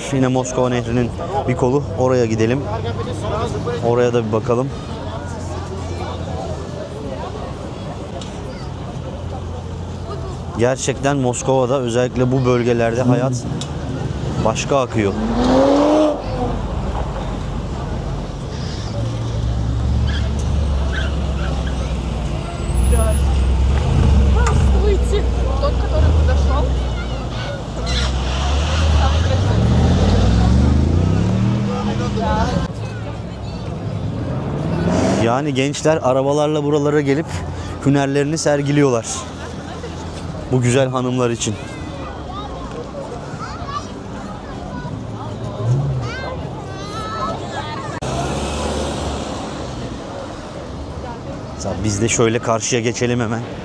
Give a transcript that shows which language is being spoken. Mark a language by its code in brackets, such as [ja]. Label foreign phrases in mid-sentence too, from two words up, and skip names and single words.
[tr] Yine Moskova Nehri'nin bir kolu. Oraya gidelim. Oraya da bir bakalım. Gerçekten Moskova'da, özellikle bu bölgelerde hayat başka akıyor. [ru] Здравствуйте. Тот, который подошел. [tr] Yani gençler arabalarla buralara gelip hünerlerini sergiliyorlar. Bu güzel hanımlar için. Biz de şöyle karşıya geçelim hemen.